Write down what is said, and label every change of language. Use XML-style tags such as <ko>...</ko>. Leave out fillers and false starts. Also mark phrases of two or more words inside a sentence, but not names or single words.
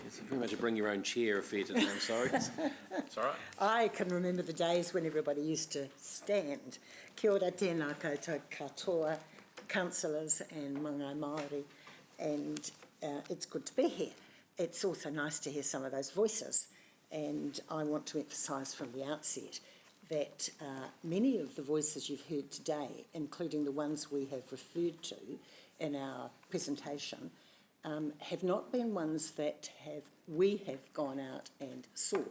<en>very much a bring your own chair affair today, I'm sorry. It's all right. I can remember the days when everybody used to stand.</en> <mi>Kia ora tēnā koutou katoa,</mi> <en>councillors and</en> <mi>mangai Māori,</mi> <en>and it's good to be here. It's also nice to hear some of those voices, and I want to emphasise from the outset that many of the voices you've heard today, including the ones we have referred to in our presentation, have not been ones that we have gone out and sought.</en>